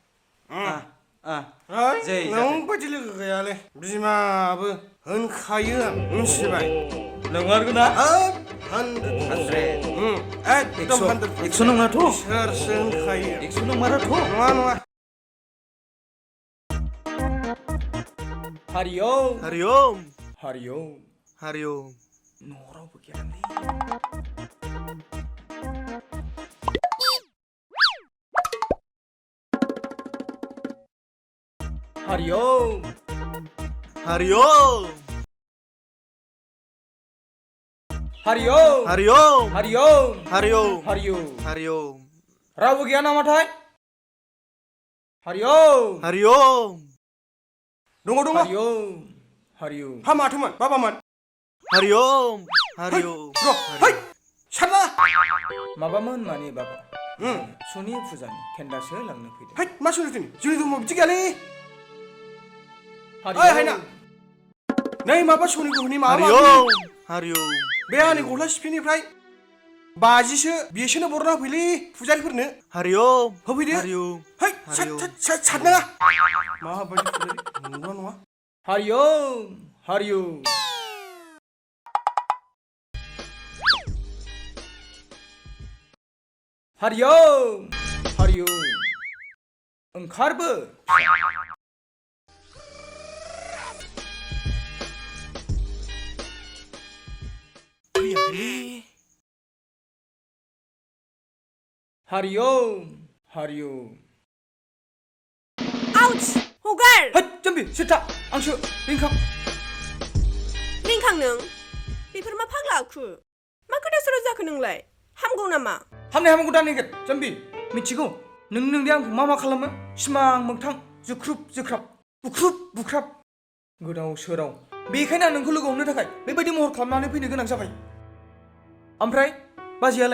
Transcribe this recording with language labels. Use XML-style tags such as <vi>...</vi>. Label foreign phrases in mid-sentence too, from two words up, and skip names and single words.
<brx>जै नों बायदि लोगो गैयालै बिमाबो होनखायो आं मिथिबाय नंमारगौ ना एकदम 100 नङाथ' सोरसो होनखायो 100 नंमाराथ' नङा हरिओम हरिओम हरिओम हरिओम न'आव रावबो गैयालै हरिओम हरिओम हरिओम हरिओम हरिओम हरिओम हरिओम हरिओम रावबो गैया नामाथाय हरिओम हरिओम दङ हरिओम हरिओम हा माथोमोन बाबामोन हरिओम हरिओम र' है सारला माबामोन माने बाबा सनि फुजानि केन्दासो लांनो फैदों है मा सोलिदों जोंनि धर्मआव बिदि गैयालै ओइ हायना नै माबा सनि गहनि माबा हरिओम हरिओम बे आंनि गस्ला सिफिनिफ्राय 50सो बिसोरनो बरना होफैलै फुजारिफोरनो हरिओम होफैदो हरिओम है सारनाङा माबायदि फुजारि नंगौना नङा हरिओम हरिओम हरिओम हरिओम ओंखारबो हरिओम हरिओम आउच हगार है जम्बि सिथा आंसो रिंखां रिंखां नों बेफोर मा फाग्ला आखु मा खोथा सोराव जाखो नोंलाय हामगौ नामा हामनायखौ दानैगोन जम्बि मिथिगौ नोंदि आंखौ मा खालामो सिमां मोगथां जुख्रुब जुख्राब बुख्रुब बुख्राब गोदाव सोराव बेखायनो आं नोंखौ लोगो हमनो थाखाय बेबायदि महर खालामनानै फैनो गोनां जाबाय ओमफ्राय बाजैयालाय</brx>